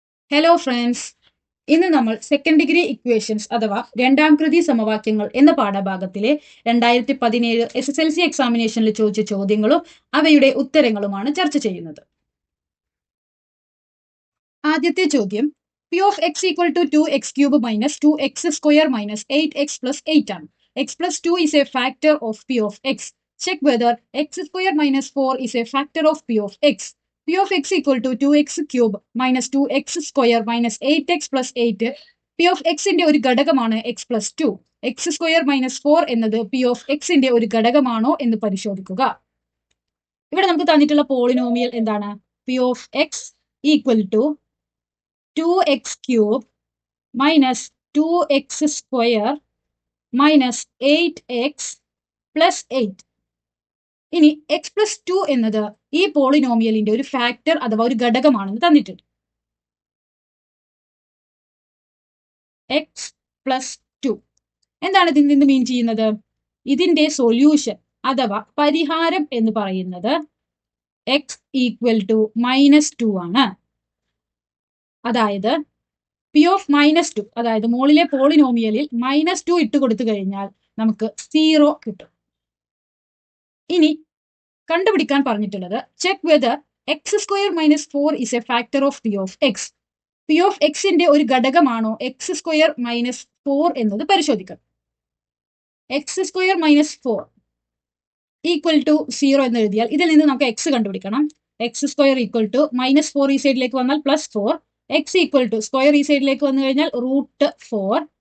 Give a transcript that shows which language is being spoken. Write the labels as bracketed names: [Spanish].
[Malayalam] Hello friends, ഇന്ന് നമ്മൾ second degree equations അഥവാ രണ്ടാം കൃതി സമവാക്യങ്ങൾ എന്ന പാഠഭാഗത്തിലെ 2017 SSLC എക്സാമിനേഷനിൽ ചോദിച്ച ചോദ്യങ്ങളും അവയുടെ ഉത്തരങ്ങളുമാണ് ചർച്ച ചെയ്യുന്നത്. ആദ്യത്തെ ചോദ്യം P of X equal to 2x³ minus 2x² minus 8x plus 8 ആണ്. [English] x plus 2 is a factor of p of x. Check whether x² minus 4 is a factor of p of x. P of x equal to 2x³ minus 2x² minus 8x plus 8. [Malayalam] P of x ന്റെ ഒരു ഘടകമാണ് x plus 2. x² minus 4 എന്നത് P of x ന്റെ ഒരു ഘടകമാണോ എന്ന് പരിശോധിക്കുക. ഇവിടെ നമുക്ക് തന്നിട്ടുള്ള പോളിനോമിയൽ എന്താണ്? [English] P of x equal to 2x³ minus 2x² minus 8x plus 8. [Malayalam] ഇനി എക്സ് പ്ലസ് 2 എന്നത് ഈ പോളിനോമിയലിന്റെ ഒരു ഫാക്ടർ അഥവാ ഒരു ഘടകമാണെന്ന് തന്നിട്ടുണ്ട്. എക്സ് പ്ലസ് 2 എന്താണ് ഇതിൽ നിന്ന് മീൻ ചെയ്യുന്നത്? ഇതിന്റെ സൊല്യൂഷൻ അഥവാ പരിഹാരം എന്ന് പറയുന്നത് എക്സ് ഈക്വൽ ടു -2 ആണ്. അതായത് പി ഓഫ് -2, അതായത് മോളിലെ പോളിനോമിയലിൽ -2 ഇട്ട് കൊടുത്തു കഴിഞ്ഞാൽ നമുക്ക് 0 കിട്ടും. ഇനി കണ്ടുപിടിക്കാൻ പറഞ്ഞിട്ടുള്ളത് [English] Check whether x² minus 4 is a factor of p of x. [Malayalam] p of x ന്റെ ഒരു ഘടകമാണോ x² minus 4 എന്നത് പരിശോധിക്കണം. x² minus 4 ഈക്വൽ ടു 0 എന്ന് എഴുതിയാൽ ഇതിൽ നിന്ന് നമുക്ക് x കണ്ടുപിടിക്കണം. x² ഈക്വൽ ടു -4 ഈ സൈഡിലേക്ക് വന്നാൽ +4, x ഈക്വൽ ടു സ്ക്വയർ ഈ സൈഡിലേക്ക് വന്നു കഴിഞ്ഞാൽ √4.